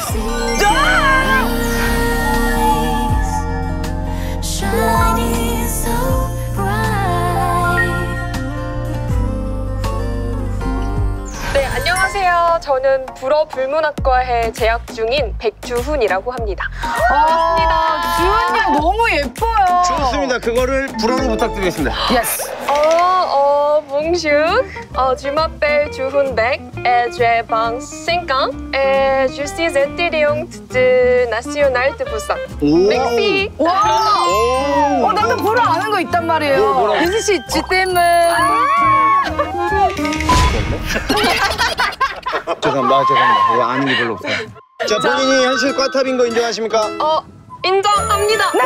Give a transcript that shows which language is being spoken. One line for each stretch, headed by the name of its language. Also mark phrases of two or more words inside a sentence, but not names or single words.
Korean: 네, 안녕하세요. 저는 불어불문학과에 재학 중인 백주훈이라고 합니다. 반갑습니다. 주현님 너무 예뻐요. 좋습니다. 그거를 불어로 부탁드리겠습니다. 예스.
French: Bonjour, je m'appelle Juhun Baek et j'ai 25 ans et je suis étudiante de National de Busan. Merci.
Korean: 와. 나도 불어 아는 거 있단 말이에요. 유진 씨 지땜은. 죄송합니다. 이거 아는 게 별로 없어요. 자, 본인이 현실 꽈탑인 거 인정하십니까? 인정합니다.